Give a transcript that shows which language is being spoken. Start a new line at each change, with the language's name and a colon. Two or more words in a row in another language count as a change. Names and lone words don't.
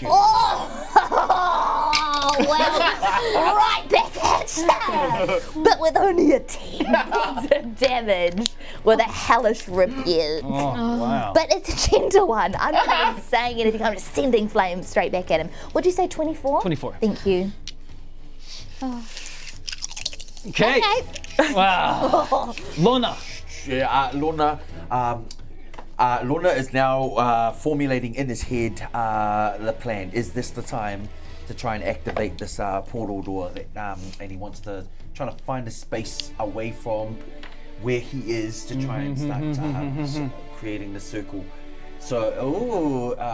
English: Oh, well, right back at you. But with only a 10 points of damage with a hellish rebuke. Oh, wow. But it's a gentle one. I'm not even saying anything. I'm just sending flames straight back at him. What'd you say, 24? 24. Thank you. Okay. Wow. Lona. Yeah, Lona. Lona is now formulating in his head the plan. Is this the time to try and activate this portal door? And he wants to try to find a space away from where he is to try and start creating the circle. So,